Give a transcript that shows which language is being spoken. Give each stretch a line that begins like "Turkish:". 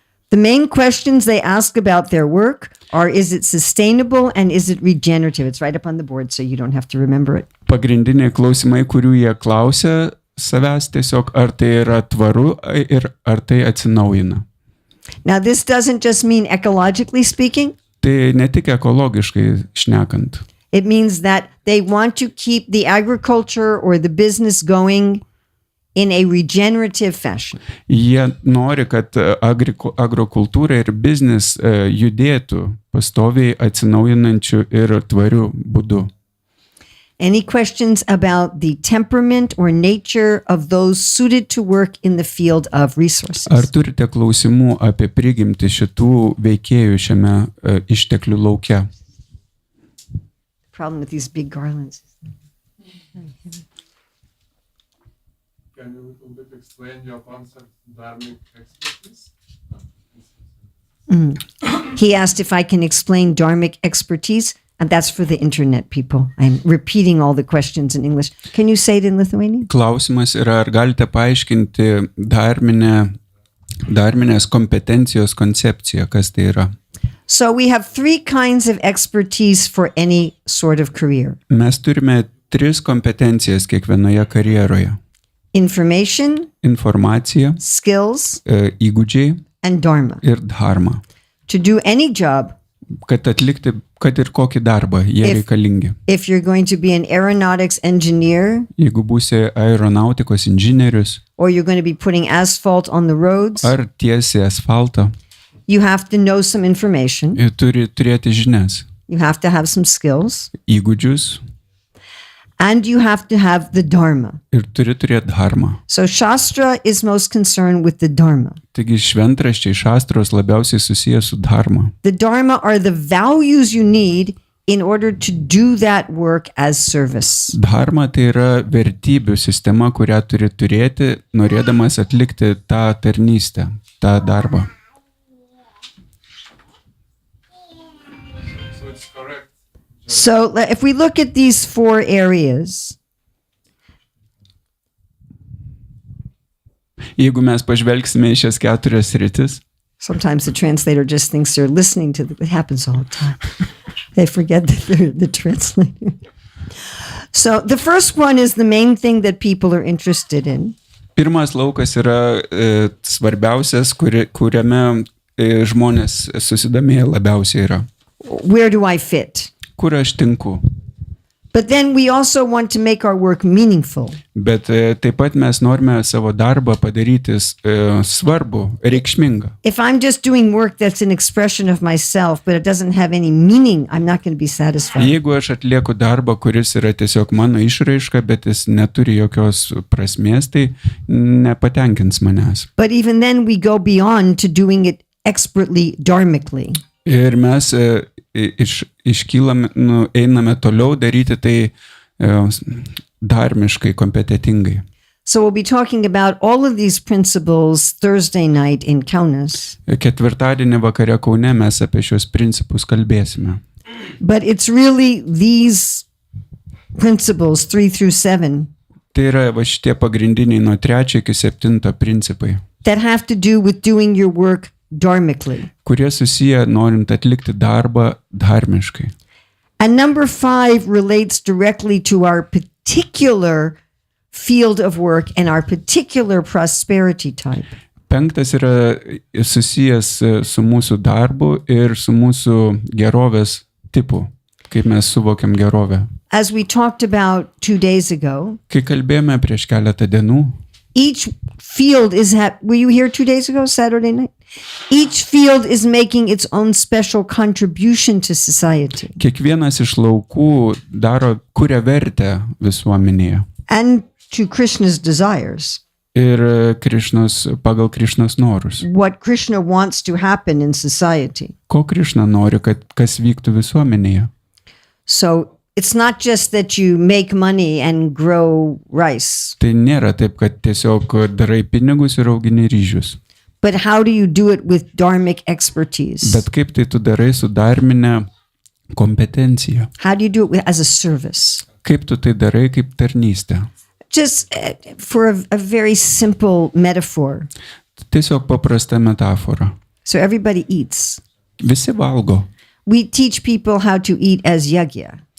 English: The main questions they ask about their work are, is it sustainable and is it regenerative? It's right up on the board, so you don't have to remember it.
Lithuanian: Pagrindiniai klausimai, kurių jie klausia savęs tiesiog, ar tai yra tvaru ir ar tai atsinaujina.
English: Now, this doesn't just mean ecologically speaking.
Lithuanian: Tai ne tik ekologiškai šnekant.
English: It means that they want to keep the agriculture or the business going in a regenerative fashion.
Lithuanian: Jie nori, kad agrokultūra ir biznis judėtų pastoviai atsinaujinančių ir tvarių būdų.
English: Any questions about the temperament or nature of those suited to work in the field of resources?
Lithuanian: Ar turite klausimų apie prigimtį šitų veikėjų šiame išteklių lauke?
English: Problem with these big garlands. Can you a little bit explain your concept dharmic expertise? He asked if I can explain dharmic expertise, and that's for the internet people. I'm repeating all the questions in English. Can you say it in Lithuanian?
Lithuanian: Klausimas yra, ar galite paaiškinti dharminės kompetencijos koncepciją, kas tai yra?
English: So we have 3 kinds of expertise for any sort of career.
Lithuanian: Mes turime 3 kompetencijas kiekvienoje karjeroje.
English: Information,
Lithuanian: Informacija,
English: skills,
Lithuanian: įgūdžiai
English: and dharma.
Lithuanian: ir dharma.
English: To do any job,
Lithuanian: Kad atlikti, kad ir kokį darbą jie reikalingi.
English: if you're going to be an aeronautics engineer,
Lithuanian: Jeigu būsi aeronautikos inžinierius
English: or you're going to be putting asphalt on the roads,
Lithuanian: ar tiesi asfaltą,
English: you have to know some information.
Lithuanian: turi turėti žinias,
English: You have to have some skills,
Lithuanian: įgūdžius
English: and you have to have the dharma.
Lithuanian: ir turi turėti dharmą.
English: So Shastra is most concerned with the dharma.
Lithuanian: Taigi šventraščiai šastros labiausiai susijęs su dharma.
English: The dharma are the values you need in order to do that work as service.
Lithuanian: Dharma tai yra vertybių sistema, kurią turi turėti, norėdamas atlikti tą tarnystę, tą darbą.
English: So it's correct. So if we look at these 4 areas,
Lithuanian: Jeigu mes pažvelgsime į šias 4 sritis,
English: sometimes the translator just thinks they're listening to it happens all the time. They forget that they're the translator. So the first one is the main thing that people are interested in.
Lithuanian: pirmas laukas yra svarbiausias, kuriame žmonės susidomėję labiausiai yra.
English: Where do I fit?
Lithuanian: Kur aš tinku?
English: But then we also want to make our work meaningful.
Lithuanian: Bet taip pat mes norime savo darbą padaryti svarbų, reikšmingą.
English: If I'm just doing work that's an expression of myself, but it doesn't have any meaning, I'm not going to be satisfied.
Lithuanian: Jeigu aš atlieku darbą, kuris yra tiesiog mano išraiška, bet jis neturi jokios prasmės, tai nepatenkins manęs.
English: But even then we go beyond to doing it expertly, dharmically.
Lithuanian: Ir mes iškylame, einame toliau daryti tai dharmiškai, kompetitingai.
English: So we'll be talking about all of these principles Thursday night in Kaunas.
Lithuanian: Ketvirtadienį vakare Kaune mes apie šios principus kalbėsime.
English: But it's really these principles 3 through 7
Lithuanian: Tai yra va šitie pagrindiniai nuo 3 iki 7 principai,
English: that have to do with doing your work dharmically.
Lithuanian: kurie susiję norint atlikti darbą dharmiškai.
English: And number 5 relates directly to our particular field of work and our particular prosperity type.
Lithuanian: 5 yra susijęs su mūsų darbu ir su mūsų gerovės tipu, kaip mes suvokiam gerovę.
English: As we talked about 2 days ago,
Lithuanian: Kai kalbėjome prieš keletą dienų,
English: each field is were you here 2 days ago, Saturday night? Each field is making its own special contribution to society.
Lithuanian: kiekvienas iš laukų kuria vertę visuomenėje.
English: And to Krishna's desires.
Lithuanian: Ir pagal Krišnos norus.
English: What Krishna wants to happen in society.
Lithuanian: Ko Krišna nori, kad kas vyktų visuomenėje.
English: So it's not just that you make money and grow rice.
Lithuanian: Tai nėra taip, kad tiesiog darai pinigus ir augini ryžius.
English: But how do you do it with dharmic expertise?
Lithuanian: Bet kaip tai tu darai su dharmine kompetencija?
English: How do you do it as a service?
Lithuanian: Kaip tu tai darai kaip tarnystę?
English: Just for a very simple metaphor.
Lithuanian: Tiesiog paprasta metafora.
English: So everybody eats.
Lithuanian: Visi valgo.
English: We teach people how to eat as yagya.